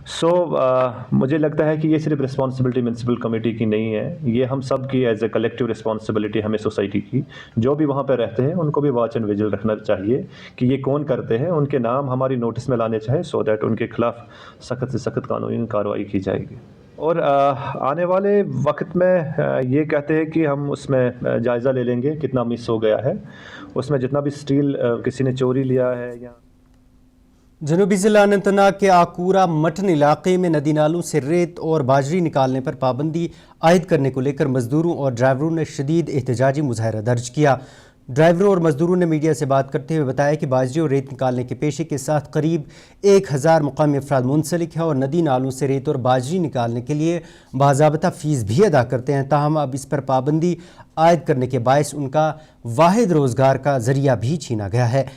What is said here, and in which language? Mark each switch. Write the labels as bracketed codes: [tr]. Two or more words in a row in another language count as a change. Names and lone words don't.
[ur] مجھے لگتا ہے کہ یہ صرف [en] responsibility municipal committee [ur] کی نہیں ہے، یہ ہم سب کی [en] as a collective responsibility [ur] ہمیں سوسائٹی کی، جو بھی وہاں پہ رہتے ہیں ان کو بھی [en] watch and vigil [ur] رکھنا چاہیے کہ یہ کون کرتے ہیں، ان کے نام ہماری نوٹس میں لانے چاہیے [en] so that [ur] ان کے خلاف سخت سے سخت قانونی کارروائی کی جائے گی۔ اور آنے والے وقت میں یہ کہتے ہیں کہ ہم اس میں جائزہ لے لیں گے کتنا مس ہو گیا ہے، اس میں جتنا بھی اسٹیل کسی نے چوری لیا ہے یا جنوبی ضلع اننت ناگ کے آکورا مٹن علاقے میں ندی نالوں سے ریت اور باجری نکالنے پر پابندی عائد کرنے کو لے کر مزدوروں اور ڈرائیوروں نے شدید احتجاجی مظاہرہ درج کیا۔ ڈرائیوروں اور مزدوروں نے میڈیا سے بات کرتے ہوئے بتایا کہ باجری اور ریت نکالنے کے پیشے کے ساتھ قریب 1000 مقامی افراد منسلک ہیں اور ندی نالوں سے ریت اور باجری نکالنے کے لیے باضابطہ فیس بھی ادا کرتے ہیں، تاہم اب اس پر پابندی عائد کرنے کے باعث ان کا واحد روزگار کا ذریعہ بھی چھینا گیا ہے۔